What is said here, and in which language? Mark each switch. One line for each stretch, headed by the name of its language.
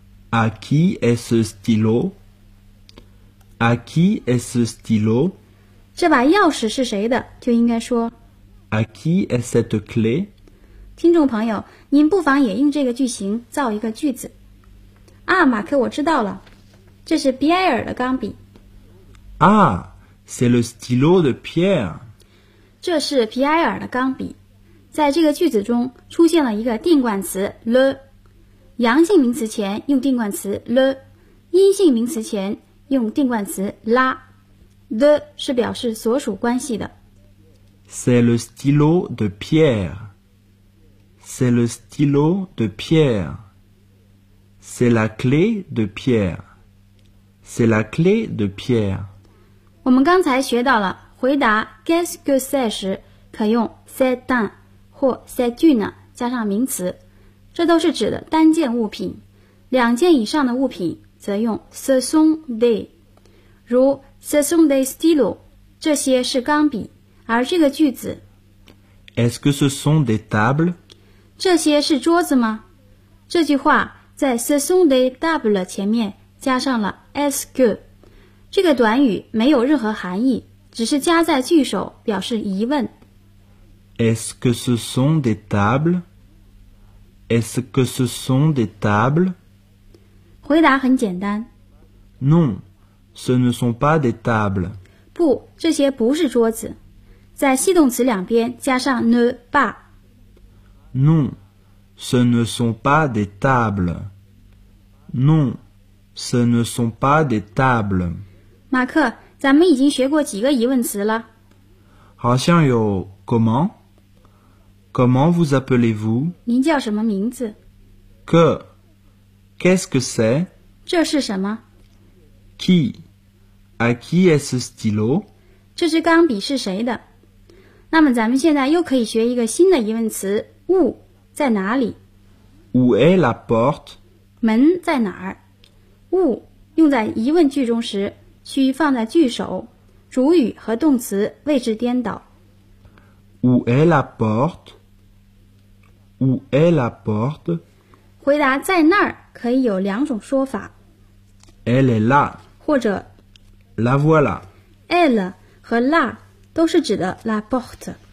French: À qui est ce stylo? À qui est ce stylo?
Chinese: 这把钥匙是谁的？就应该说
French: À qui est cette clé?
Chinese: 听众朋友，您不妨也用这个句型造一个句子。啊，马克，我知道了，这是比埃尔的钢笔。
French: Ah, c'est le stylo de Pierre.
Chinese: 这是皮埃尔的钢笔。在这个句子中出现了一个定冠词 le， 阳性名词前用定冠词 le， 阴性名词前用定冠词 la。的是表示所属关系的。
French: C'est le stylo de Pierre. C'est le stylo de Pierre. C'est la clé de Pierre. C'est la clé de Pierre.
Chinese: 我们刚才学到了回答
French: qu'est-ce que c'est
Chinese: 时可用
French: c'est un
Chinese: 或
French: c'est une
Chinese: 加上名词，这都是指的单件物品，两件以上的物品则用
French: ce sont des，
Chinese: 如
French: ce sont des stylo，
Chinese: 这些是钢笔。而这个句子
French: Est-ce que ce sont des tables？
Chinese: 这些是桌子吗？这句话在
French: ce sont des tables
Chinese: 前面加上了
French: est-ce que，
Chinese: 这个短语没有任何含义，只是加在句首表示疑问。
French: Est-ce que ce sont des tables? Est-ce que ce sont des tables?
Chinese: 回答很简单。
French: Non, ce ne sont pas des tables.
Chinese: 不，这些不是桌子。在系动词两边加上
French: ne pas。 Non, ce ne sont pas des tables. Non, ce ne sont pas des tables.
Chinese: 马克，咱们已经学过几个疑问词了。好像有
French: comment， comment vous appelez-vous？
Chinese: 您叫什么名字
French: ？Que， qu'est-ce que c'est？
Chinese: 这是什么
French: ？Qui， à qui est ce stylo？
Chinese: 这支钢笔是谁的？那么咱们现在又可以学一个新的疑问词 ，où， 在哪里
French: ？Où est la porte？
Chinese: 门在哪儿 ？Où 用在疑问句中时。需放在句首，主语和动词位置颠倒。
French: Où est la porte？ Où est la porte？
Chinese: 回答在那儿可以有两种说法。
French: Elle est là。
Chinese: 或者
French: La voilà。
Chinese: Elle 和 là 都是指的 la porte。